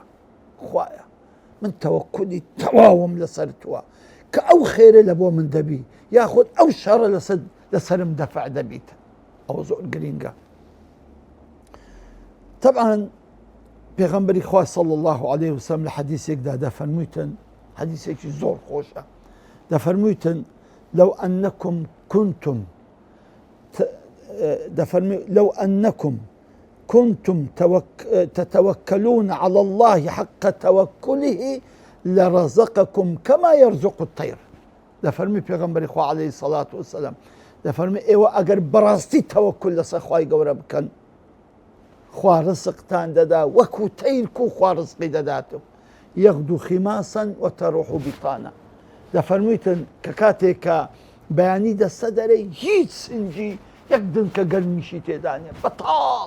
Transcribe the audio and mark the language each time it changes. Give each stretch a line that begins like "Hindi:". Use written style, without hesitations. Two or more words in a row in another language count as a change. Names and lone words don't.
Central Kurdish: خوایە من تەوەکولی تەواوم لەسەر تووە کە ئەو خێرە لە بۆ من دەبی یاخود ئەو شەڕە لەسەرم دەفع دەبیت. ئەوە زۆر گرینگە. طبعاً پێغەمبەری خوا
Arabic: صلی الله عليه وسلم
Central Kurdish: لە حەدیثێکدا دەفەرموویتن، حەدیثێکی زۆر خۆشە، دەفەرموویتن
Arabic: لو أنكم كنتم تتوكلون على الله حق توكله لرزقكم كما يرزق الطير.
Central Kurdish: دەفەرمی پێغەمبەری خوا
Arabic: عليه الصلاة والسلام،
Central Kurdish: دەفەرمی ئێوە ئەگەر بەڕاستی تەوەکل لەسەر خوای گەورە بکەن، خوا ڕزقتان دەدا وەکو تەیرک و خوا ڕزقی دەداتەوە.
Arabic: يغدو خماسا وتروح بطانا.
Central Kurdish: دەفەرموویتن کە کاتێک کە بەیانی دەستە دەرەی هیچ سنجی یەک دنکە گەرمیشی تێدا نیە، بەتاڵ.